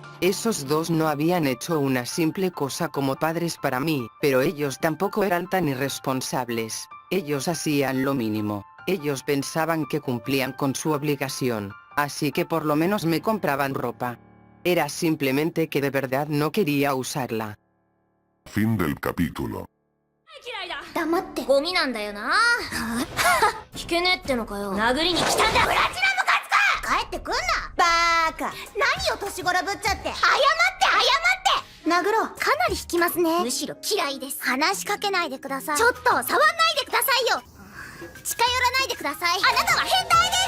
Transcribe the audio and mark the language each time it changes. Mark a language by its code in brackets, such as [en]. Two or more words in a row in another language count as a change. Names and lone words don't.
[es] Esos dos no habían hecho una simple cosa como padres para mí, pero ellos tampoco eran tan irresponsables. Ellos hacían lo mínimo. Ellos pensaban que cumplían con su obligación, así que por lo menos me compraban ropa. Era simplemente que de verdad no quería usarla. Fin del capítulo. [ja] 黙ってゴミなんだよな聞けねえってのかよ殴りに来たんだプラチナムカツか帰ってくんなバーカ何を年頃ぶっちゃって謝って殴ろうかなり引きますねむしろ嫌いです話しかけないでくださいちょっと触んないでくださいよ近寄らないでくださいあなたは変態です